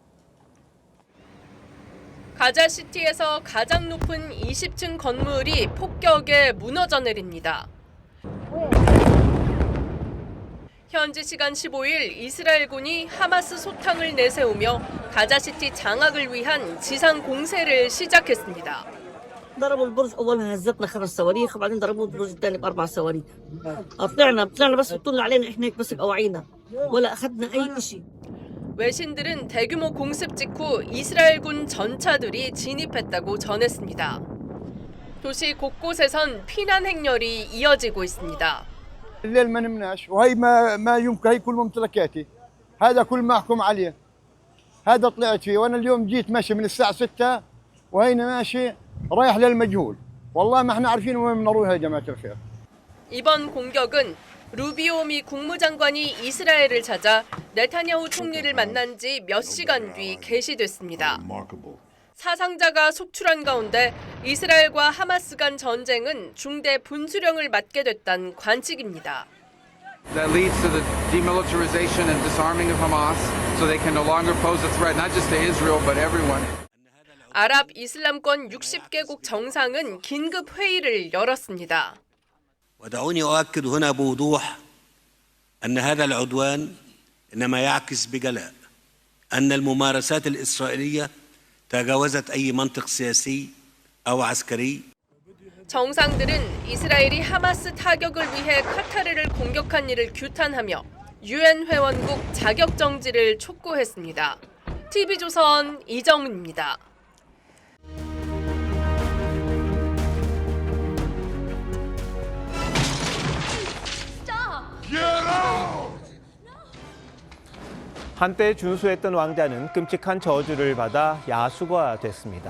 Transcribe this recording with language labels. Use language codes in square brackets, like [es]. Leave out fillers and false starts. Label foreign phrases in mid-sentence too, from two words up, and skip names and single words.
[ko] 가자시티에서 가장 높은 20층 건물이 폭격에 무너져 내립니다. 현지 시간 15일 이스라엘군이 하마스 소탕을 내세우며 가자시티 장악을 위한 지상 공세를 시작했습니다. [ar] ضربوا البرج اول ما هزتنا 5 صواريخ وبعدين ضربوا البرج الثاني ب4 صواريخ. طلعنا بس طلعوا علينا احنا هيك بس بقواعينا ولا اخذنا اي شيء. [ko] 외신들은 대규모 공습 직후 이스라엘군 전차들이 진입했다고 전했습니다. 도시 곳곳에선 피난 행렬이 이어지고 있습니다. [ar] الليل ما نمناش وهي ما يمكن هي كل ممتلكاتي هذا كل ما احكم عليه هذا طلعت فيه وانا اليوم جيت ماشي من الساعه 6 وهنا ماشي رايح للمجهول والله ما احنا عارفين وين بنروح يا جماعه الخير. [ko] 이번 공격은 루비오 미 국무장관이 이스라엘을 찾아 네타냐후 총리를 만난 지 몇 시간 뒤 개시됐습니다. 사상자가 속출한 가운데 이스라엘과 하마스 간 전쟁은 중대 분수령을 맞게 됐다는 관측입니다. [en] That leads to the demilitarization and disarming of Hamas, so they can no longer pose a threat not just to Israel but everyone. [ko] 아랍 이슬람권 60개국 정상은 긴급 회의를 열었습니다. [ar] ودعوني أؤكد هنا بوضوح أن هذا العدوان إنما يعكس بجلاء أن الممارسات الإسرائيلية تجاوزت أي منطق سياسي أو عسكري. [ko] 정상들은 이스라엘이 하마스 타격을 위해 카타르를 공격한 일을 규탄하며 유엔 회원국 자격 정지를 촉구했습니다. TV조선 이정은입니다. 한때 준수했던 왕자는 끔찍한 저주를 받아 야수가 됐습니다.